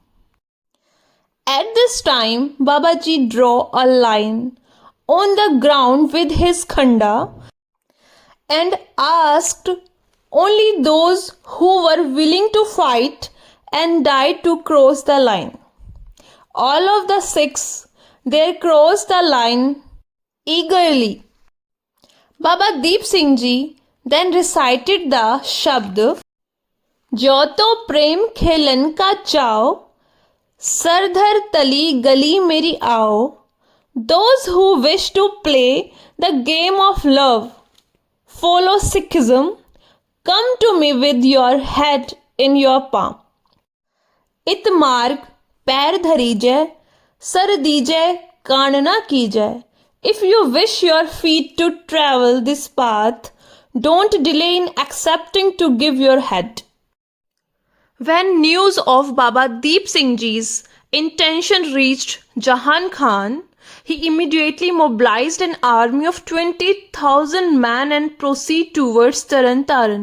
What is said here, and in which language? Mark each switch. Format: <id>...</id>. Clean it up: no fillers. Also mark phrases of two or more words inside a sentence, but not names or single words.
<en>At this time, Babaji drew a line on the ground with his khanda and asked only those who were willing to fight and die to cross the line. All of the Sikhs there crossed the line eagerly. Baba Deep Singh Ji then recited the Shabd</en> <pa>ਜਉ ਤਉ ਪ੍ਰੇਮ ਖੇਲਣ ਕਾ ਚਾਉ ਸਿਰਧਰ ਤਲੀ ਗਲੀ ਮੇਰੀ ਆਉ.</pa> <en>Those who wish to play the game of love, follow Sikhism, come to me with your head in your palm.</en> <pa>ਇਤ ਮਾਰਗ ਪੈਰ ਧਰੀਜੈ ਸਰ ਦੀਜੈ ਕਾਨ ਨਾ ਕੀਜੈ.</pa> <en>If you wish your feet to travel this path, don't delay in accepting to give your head. When news of Baba Deep Singh Ji's intention reached Jahan Khan, he immediately mobilized an army of 20,000 men and proceeded towards Taran.</en>